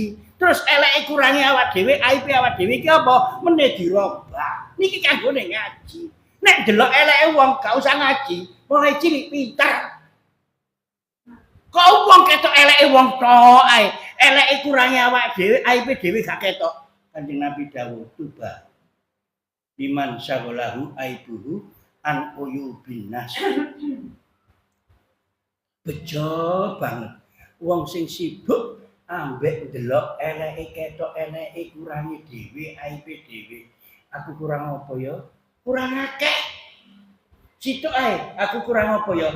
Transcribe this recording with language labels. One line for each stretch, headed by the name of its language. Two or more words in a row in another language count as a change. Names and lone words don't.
Javanese: Terus eleke kurangi awak dhewe, aibe awak dhewe iki apa? Meneh dirobah. Niki kanggone ngaji. Nek ndelok eleke wong gak usah ngaji, mulai cilik pinter. Kok wong ketok eleke wong tok ae, eleke kurangi awak dhewe, aibe dhewe gak ketok. Kanjeng Nabi dawuh,
Arabic: "طوبى لمن شغله عيبه عن عيوب الناس."
Javanese: Bejo banget wong sing sibuk ambek ndelok eleke ketok eleke kurangi dhewe, aibe dhewe. Aku kurang apa ya? Kurang akeh. Situ ae, aku kurang apa ya?